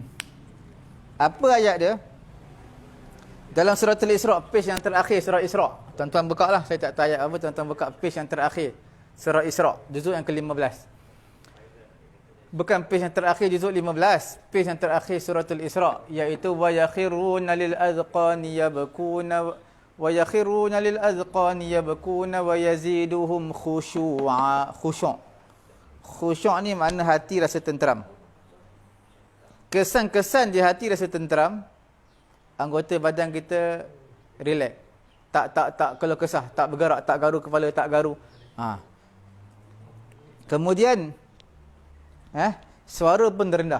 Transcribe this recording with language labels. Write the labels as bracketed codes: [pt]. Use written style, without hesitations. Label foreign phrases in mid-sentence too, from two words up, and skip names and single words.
[ms] Apa ayat dia? Dalam surah Al-Isra', page yang terakhir surah Isra'. Tuan-tuan buka lah, saya tak tahu ayat apa, tuan-tuan buka page yang terakhir. Surah Isra', juzuk yang ke-15. Bukan page yang terakhir juzuk 15, page yang terakhir surah Al-Isra', iaitu [ar] ويخرون للأذقان يبكون ويخرون للأذقان يبكون ويزيدهم خشوعا. [ms] Khusyuk ni makna hati rasa tenteram. Kesan-kesan di hati rasa tenteram, anggota badan kita relax. Tak kalau kesah, tak bergerak, tak garu kepala, tak garu. Kemudian suara pun rendah.